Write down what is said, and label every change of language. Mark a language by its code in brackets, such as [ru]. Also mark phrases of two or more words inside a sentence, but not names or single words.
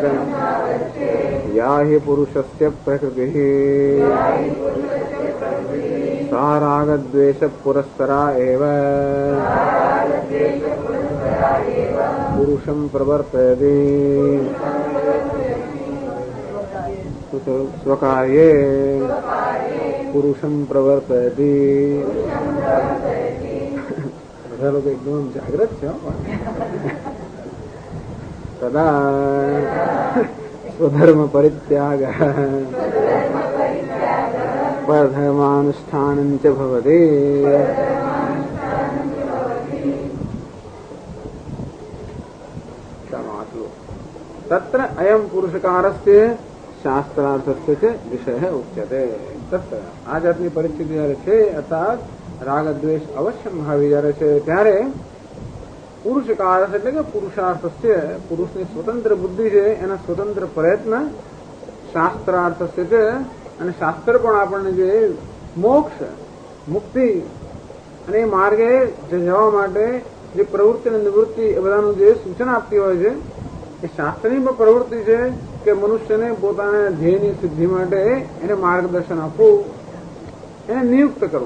[sa] या हि पुरुषस्य प्रकृतिः सा रागद्वेषपुरस्सरा एव पुरुषं प्रवर्तयति. स्वकार्ये पुरुषं प्रवर्तयति. [gu] બધા લોકો એકદમ જાગ્રત છે. [sa] तदा स्वधर्म परित्याग परधर्मानुष्ठानं च भवति. तत्र अयम पुरुषकारस्य शास्त्रार्थस्य च विषयः उच्यते. [gu] तत्र આ જાતની પરિસ્થિતિ જ્યારે છે, અર્થાત રાગ દ્વેષ અવશ્ય ભાવી જ્યારે છે, ત્યારે પુરુષકાર એટલે કે પુરુષાર્થ છે, પુરુષની સ્વતંત્ર બુદ્ધિ છે, એના સ્વતંત્ર પ્રયત્ન શાસ્ત્રાર્થ છે. અને શાસ્ત્ર પણ આપણને જે મોક્ષ મુક્તિ અને એ માર્ગે જવા માટે જે પ્રવૃત્તિ અને નિવૃત્તિ એ બધાનું જે સૂચના આપતી હોય છે, એ શાસ્ત્રની પણ પ્રવૃત્તિ છે કે મનુષ્યને પોતાના ધ્યેયની સિદ્ધિ માટે એને માર્ગદર્શન આપવું, એને નિયુક્ત કરવો.